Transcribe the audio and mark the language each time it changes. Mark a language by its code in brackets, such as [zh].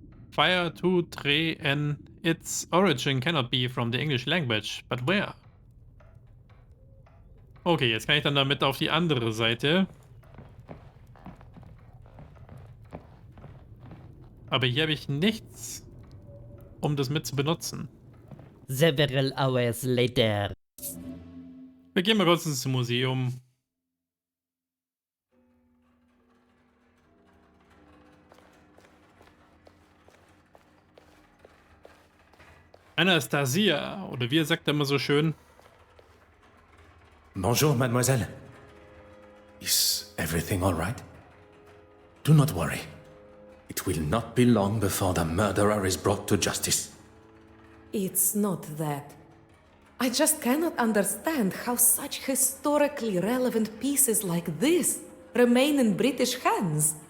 [en] Fire to dreht and its origin cannot be from the English language, but where? [de] Okay, jetzt kann ich dann damit auf die andere Seite. Aber hier habe ich nichts, um das mit zu benutzen. [en] Several hours later. [de] Wir gehen mal kurz ins Museum. Anastasia, oder wie sagt er immer so schön? [fr] Bonjour, mademoiselle. [en] Is everything all right? Do not worry. It will not be long before the murderer is brought to justice. It's not that. I just cannot understand how such historically relevant pieces like this remain in British hands.